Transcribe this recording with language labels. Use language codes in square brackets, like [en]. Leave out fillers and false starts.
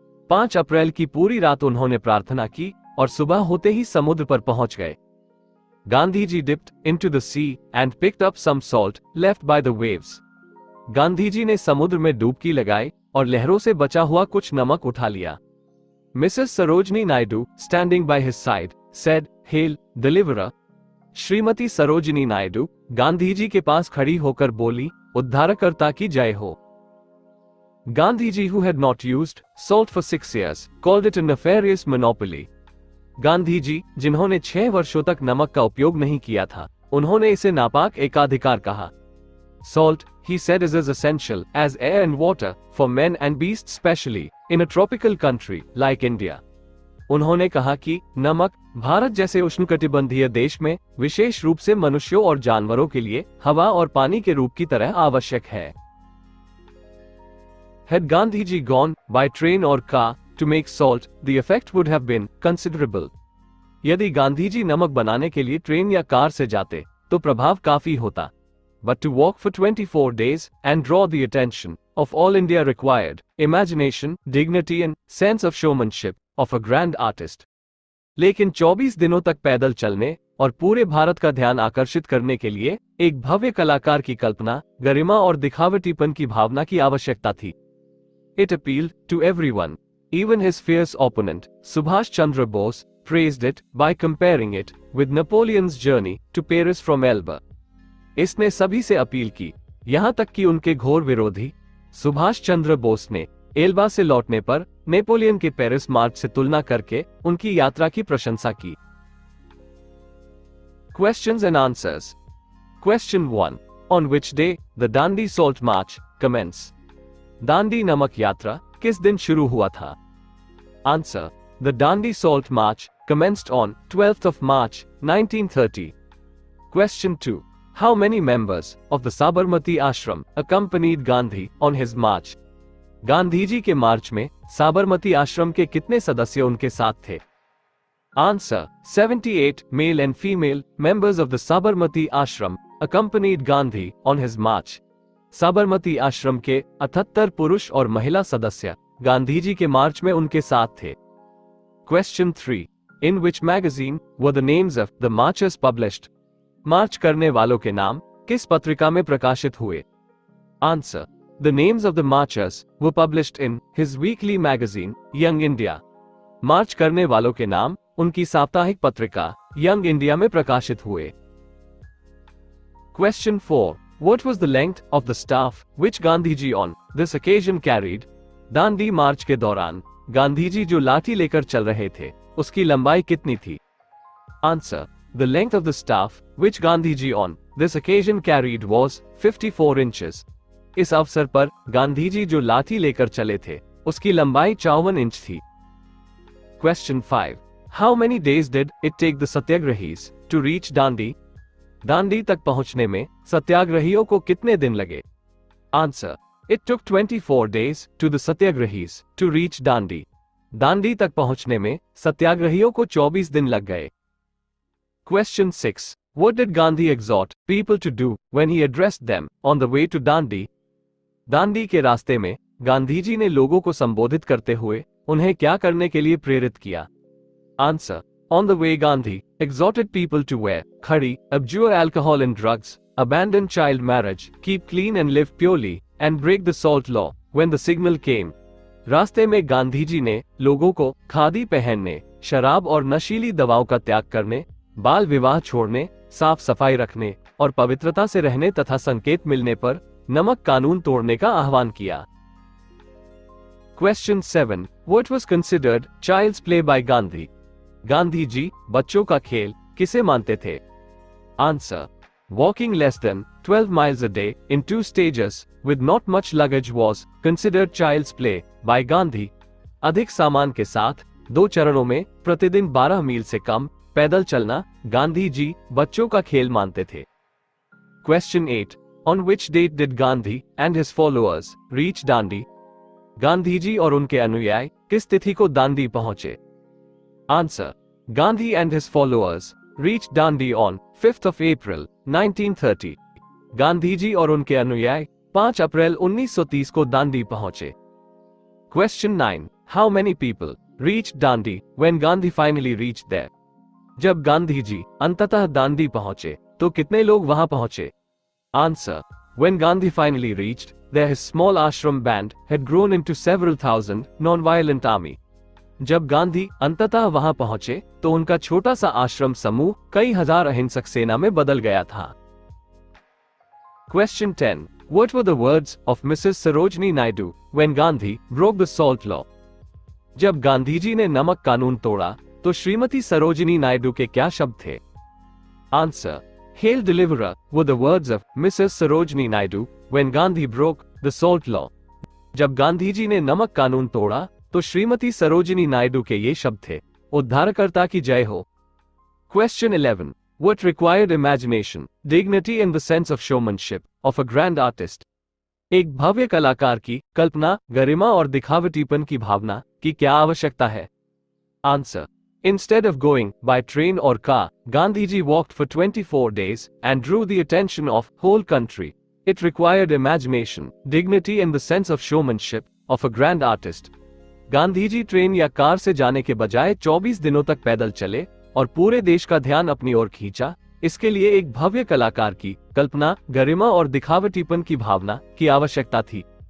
[hi] 5 अप्रैल की पूरी रात उन्होंने प्रार्थना की और सुबह होते ही समुद्र पर पहुंच गए। [en] Gandhiji dipped into the sea and picked up some salt left by the waves. [hi] Gandhiji ने समुद्र में डुबकी लगाई और लहरों से बचा हुआ कुछ नमक उठा लिया। [en] Mrs. Sarojini Naidu, standing by his side, said, "Hail, deliverer." [hi] Shrimati Sarojini Naidu Gandhiji के पास खड़ी होकर बोली, उद्धारकर्ता की जय हो। [en] Gandhiji, who had not used salt for 6 years, called it a nefarious monopoly. [hi] Gandhiji, जिन्होंने 6 वर्षों तक नमक का उपयोग नहीं किया था, उन्होंने इसे नापाक एकाधिकार कहा। [en] Salt, he said, is as essential as air and water for men and beasts, especially in a tropical country like India. [hi] उन्होंने कहा कि नमक भारत जैसे उष्णकटिबंधीय देश में विशेष रूप से मनुष्यों और जानवरों के लिए हवा और पानी के रूप की तरह आवश्यक है। [en] Had Gandhiji gone by train or car to make salt, the effect would have been considerable. [hi] यदि गांधीजी नमक बनाने के लिए ट्रेन या कार से जाते तो प्रभाव काफी होता। [en] But to walk for 24 days and draw the attention of all India required imagination, dignity and sense of showmanship of a grand artist. [hi] लेकिन 24 दिनों तक पैदल चलने और पूरे भारत का ध्यान आकर्षित करने के लिए एक भव्य कलाकार की कल्पना, गरिमा और दिखावटीपन की भावना की आवश्यकता थी। [en] It appealed to everyone. Even his fierce opponent, Subhash Chandra Bose, praised it by comparing it with Napoleon's journey to Paris from Elba. [hi] इसने सभी से अपील की, यहां तक कि उनके घोर विरोधी सुभाष चंद्र बोस ने एल्बा से लौटने पर नेपोलियन के पेरिस मार्च से तुलना करके उनकी यात्रा की प्रशंसा की। [en] Questions and answers. Question 1. On which day the Dandi Salt March commence? [hi] Dandi नमक यात्रा किस दिन शुरू हुआ था? [en] Answer. The Dandi Salt March commenced on 12th of March 1930. Question 2. How many members of the Sabarmati Ashram accompanied Gandhi on his march? [hi] Gandhi ji के मार्च में साबरमती आश्रम के कितने सदस्य उनके साथ थे? [en] Answer. 78 male and female members of the Sabarmati Ashram accompanied Gandhi on his march. [hi] Sabarmati आश्रम के 78 पुरुष और महिला सदस्य गांधी जी के मार्च में उनके साथ थे। [en] Question 3. In which magazine were the names of the marchers published? [hi] मार्च करने वालों के नाम किस पत्रिका में प्रकाशित हुए? [en] Answer. The names of the marchers were published in his weekly magazine, Young India. [hi] मार्च करने वालों के नाम उनकी साप्ताहिक पत्रिका यंग इंडिया में प्रकाशित हुए। [en] Question 4. What was the length of the staff which Gandhiji on this occasion carried? [hi] Dandi मार्च के दौरान गांधी जी जो लाठी लेकर चल रहे थे, उसकी लंबाई कितनी थी? [en] Answer. The length of the staff which Gandhiji on this occasion carried was 54 inches. [hi] इस अवसर पर गांधी जी जो लाठी लेकर चले थे, उसकी लंबाई 54 इंच थी। [en] Question 5. How many days did it take the Satyagrahis to reach Dandi? [hi] Dandi तक पहुंचने में सत्याग्रहियों को कितने दिन लगे? [en] Answer. It took 24 days to the Satyagrahis to reach Dandi. [hi] Dandi तक पहुंचने में सत्याग्रहियों को 24 दिन लग गए। [en] Question 6. What did Gandhi exhort people to do when he addressed them on the way to Dandi? [hi] Dandi के रास्ते में गांधी जी ने लोगों को संबोधित करते हुए उन्हें क्या करने के लिए प्रेरित किया? [en] Answer. On the way Gandhi exhorted people to wear khadi, abjure alcohol and drugs, abandon child marriage, keep clean and live purely, and break the salt law when the signal came. [hi] रास्ते में गांधी जी ने लोगों को खादी पहनने, शराब और नशीली दवाओं का त्याग करने, बाल विवाह छोड़ने, साफ सफाई रखने और पवित्रता से रहने तथा संकेत मिलने पर नमक कानून तोड़ने का आह्वान किया। [en] Question 7. What was considered child's play by Gandhi? [hi] Gandhi ji बच्चों का खेल किसे मानते थे? [en] Answer. Walking less than 12 miles a day in 2 stages with not much luggage was considered child's play by Gandhi. [hi] अधिक सामान के साथ 2 चरणों में प्रतिदिन 12 मील से कम पैदल चलना गांधी जी बच्चों का खेल मानते थे। [en] Question 8. On which date did Gandhi and his followers reach Dandi? [hi] Gandhi ji और उनके अनुयायी किस तिथि को दांडी पहुंचे? [en] Answer. Gandhi and his followers reached Dandi on 5th of April 1930. [hi] Gandhi ji और उनके अनुयायी 5 अप्रैल 1930 को दांडी पहुंचे। [en] Question 9. How many people reached Dandi when Gandhi finally reached there? [hi] जब गांधी जी अंततः दांडी पहुंचे तो कितने लोग वहां पहुंचे? [en] Answer. When Gandhi finally reached there, his small ashram band had grown into several thousand non-violent army. [hi] जब गांधी अंततः वहां पहुंचे तो उनका छोटा सा आश्रम समूह कई हजार अहिंसक सेना में बदल गया था। [en] Question 10. What were the words of Mrs. Sarojini Naidu when Gandhi broke the salt law? [hi] जब गांधी जी ने नमक कानून तोड़ा तो श्रीमती सरोजिनी नायडू के क्या शब्द थे? [en] Answer. Hail deliverer were the words of Mrs. Sarojini Naidu when Gandhi broke the salt law. [hi] जब गांधी जी ने नमक कानून तोड़ा तो श्रीमती सरोजिनी नायडू के ये शब्द थे, उद्धारकर्ता की जय हो। [en] Question 11. What required imagination, dignity and the sense of showmanship of a grand artist? [hi] एक भव्य कलाकार की कल्पना, गरिमा और दिखावटीपन की भावना की क्या आवश्यकता है? [en] Answer. Instead of going by train or car, Gandhiji walked for 24 days and drew the attention of whole country. It required imagination, dignity and the sense of showmanship of a grand artist. [hi] Gandhiji train या car से जाने के बजाय 24 दिनों तक पैदल चले और पूरे देश का ध्यान अपनी ओर खींचा। इसके लिए एक भव्य कलाकार की कल्पना, गरिमा और दिखावटीपन की भावना की आवश्यकता थी।